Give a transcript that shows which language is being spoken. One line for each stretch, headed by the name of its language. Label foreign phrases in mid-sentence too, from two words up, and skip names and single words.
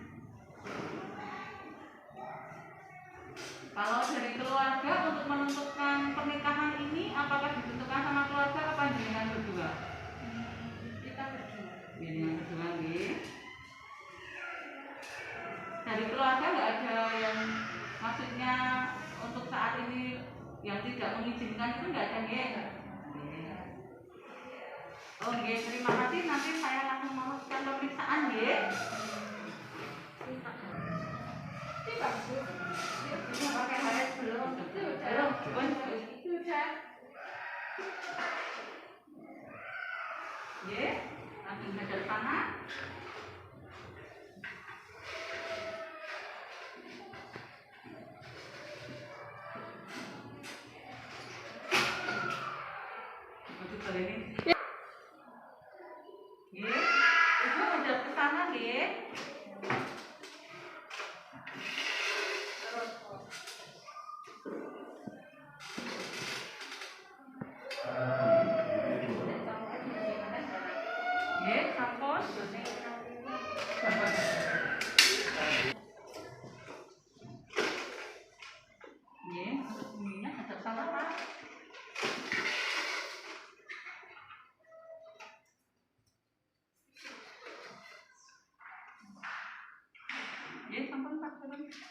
Indonesian: Kalau dari keluarga untuk menentukan pernikahan ini apakah ditentukan sama keluarga apa dengan berdua? Kita berdua. Dengan berdua nggih. Dari keluarga nggak ada yang maksudnya untuk saat ini yang tidak mengizinkan itu nggak ada nggih?
Javanese: Nggih. Oh nggih,
Indonesian: terima kasih. Nanti saya langsung meneruskan pemeriksaan nggih. Ini bagus. Ini pakai halet belum? Belum, pun. Sudah. Nggih, langsung belajar sana. Masuk ke ini. Nggih, Ibu udah ke sana nggih.
Javanese: Nggih, sampun.
Indonesian: Nggih, untuk ininya hadap sana, Pak.
Javanese: Nggih, sampun Pak,
Indonesian: turun.